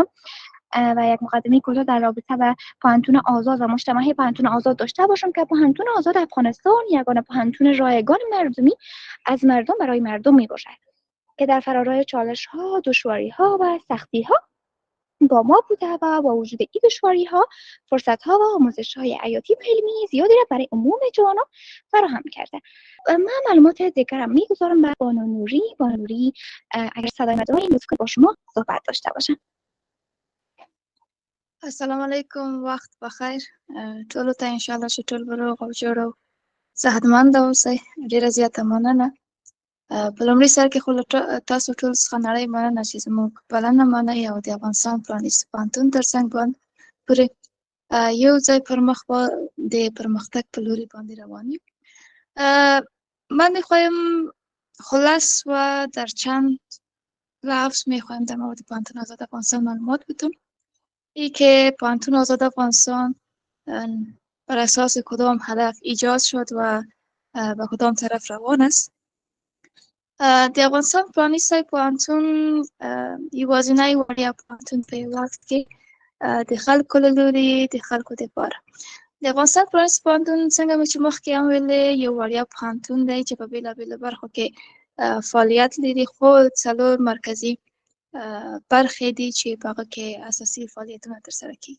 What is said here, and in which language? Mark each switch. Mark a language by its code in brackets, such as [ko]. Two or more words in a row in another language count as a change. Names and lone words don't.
[fa] و یک مقدمه کوتاه در رابطه به پانتون آزاد و مجتمع پانتون آزاد داشته باشم که پانتون آزاد افغانستان یگانه پانتون رایگان مردمی از مردم برای مردم میباشد که در فرارای چالش ها، دشواری ها و سختی ها با ما بوده و با وجود این دشواری ها فرصت ها و آموزش های حیاتی و علمی زیادی را برای عموم جوانان فراهم کرده. من معلومات دیگرم میگذارم به بانو نوری. بانو نوری اگر صدای من دارین لطفاً با شما صحبت داشته باشم. [ps] السلام علیکم، وخت بخیر. ټولو ته انشاءالله چې ټول به روغ او جوړ او صحتمند اوسئ. ډېره زیاته مننه. په لومړي سر کې خو له تاسو ټول څخه نړۍ مننه چې زموږ بلنه منئ او د افغانستان پرانیستي پوهنتون تر څنګ باندې پورې یو ځای پر مخ د پرمختګ په لوري باندې روان یو. [fa] من میخوایم خلاص و در چند لفظ میخوایم در مورد پوهنتون آزاد افغانستان معلومات بدم. ای که پوهنتون آزاد افغانستان بر اساس کدام هدف ایجاد شد و به کدام طرف روان است. [ps] د افغانستان پرانیستی پوهنتون یوازینی وړیا پوهنتون په وخت کې د خلکو له لوري د خلکو دپاره. د افغانستان پرانیستی پوهنتون څنګه مې چې مخکې هم ویلې یو وړیا پوهنتون دی چې په بېلابېلو برخو کې فعالیت لري، خو څلور مرکزي برخې دي چې په هغه کې اساسي فعالیتونه ترسره کېږي.